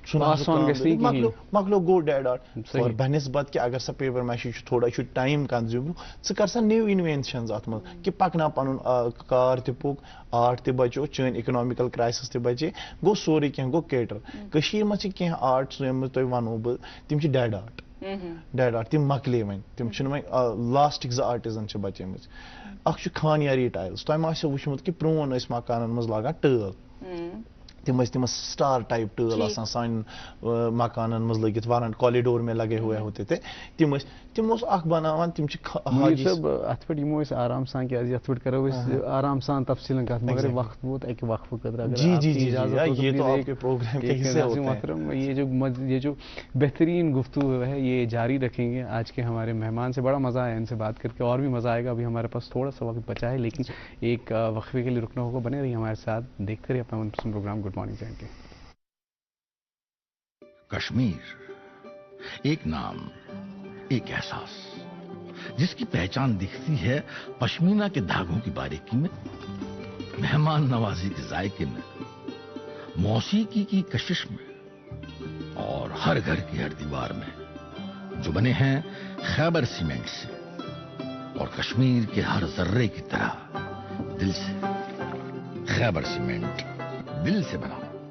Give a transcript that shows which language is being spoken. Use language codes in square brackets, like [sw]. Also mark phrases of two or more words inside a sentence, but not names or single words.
[ks] ژھُنہٕ مۄکلیو گوٚو [en] dead art [ks] بنسبت کہِ اگر سا پیپر میشی چھُ تھوڑا چھُ [en] time consume [ks] ژٕ کر سا [en] new inventions [ks] اتھ منٛز کہِ پکناو پنُن کار تہِ پوٚک آرٹ تہِ بچو چٲنۍ [en] economical crisis [ks] تہِ بچے گوٚو سورُے کینٛہہ گوٚو کیٹر کٔشیٖرِ منٛز چھِ کینٛہہ آرٹس یِم تۄہہِ ونو بہٕ تِم چھِ ڈیڈ آرٹ تِم مۄکلے وۄنۍ تِم چھِنہٕ وۄنۍ لاسٹٕکۍ 2 آرٹِزن چھِ بچیمٕتۍ اکھ چھُ خانیاری ٹایلٕز تۄہہِ ما آسیو وٕچھمُت کہِ پرٛون ٲسۍ مکانن منٛز لاگان ٹٲل تِم ٲسۍ تِم [en] star type [ks] ٹٲل آسان سانٮ۪ن مکانن منٛز لٲگِتھ ورن [ur] کالیڈور میں لگے ہوئے ہوتے تھے [ks] تِم ٲسۍ تِم اوس اکھ بناوان تِم چھِ اتھ پٮ۪ٹھ یِمو أسۍ آرام سان کیٛازِ یتھ پٮ۪ٹھ کرو أسۍ آرام سان تفصیٖلن کتھ مگر وقت ووت اکہِ وقفہٕ خٲطرٕ [ur] یہ جو بہترین گفتگو ہے یہ جاری رکھیں گے آج کے ہمارے مہمان سے بڑا مزہ آیا ان سے بات کر کے اور بھی مزہ آئے گا ابھی ہمارے پاس تھوڑا سا وقت بچا ہے لیکن ایک وقفے کے لیے رکنا ہوگا بنے رہیے ہمارے ساتھ دیکھتے رہیے اپنا منپسند پروگرام گڈ مارننگ جین کے کشمیر ایک نام ایک احساس جس کی پہچان دکھتی ہے پشمینہ کے دھاگوں کی باریکی میں مہمان نوازی کے ذائقے میں موسیقی کی کشش میں اور ہر گھر کی ہر دیوار میں جو بنے ہیں خیبر سیمنٹ سے اور کشمیر کے ہر ذرے کی طرح دل سے خیبر سیمنٹ دل سے بنا